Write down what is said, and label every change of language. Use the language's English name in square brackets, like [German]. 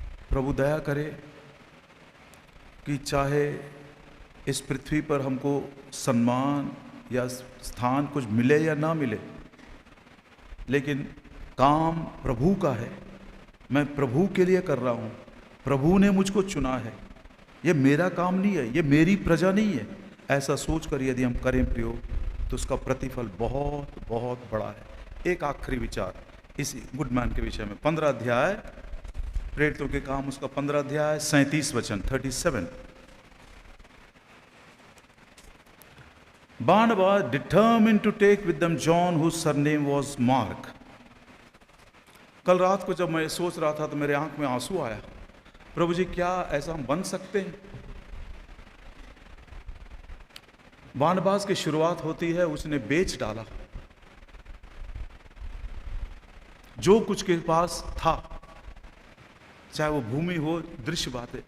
[Hindi] प्रभु दया करे कि चाहे इस पृथ्वी पर हमको सम्मान या स्थान कुछ मिले या ना मिले, लेकिन काम प्रभु का है, मैं प्रभु के लिए कर रहा हूँ, प्रभु ने मुझको चुना है, ये मेरा काम नहीं है, ये मेरी प्रजा नहीं है। ऐसा सोचकर यदि हम करें प्रयोग, तो उसका प्रतिफल बहुत बहुत बड़ा है। एक आखिरी विचार इसी गुडमैन के विषय में, 15 अध्याय प्रेरितों के काम, उसका 15 अध्याय 37 वचन 37। [English] Barnabas determined to take with them John, whose surname was Mark. [Hindi] कल रात को जब मैं सोच रहा था तो मेरे आंख में आंसू आया। प्रभु जी, क्या ऐसा हम बन सकते हैं? बारनबास की शुरुआत होती है, उसने बेच डाला जो कुछ के पास था, चाहे वो भूमि हो, दृश्य बात है।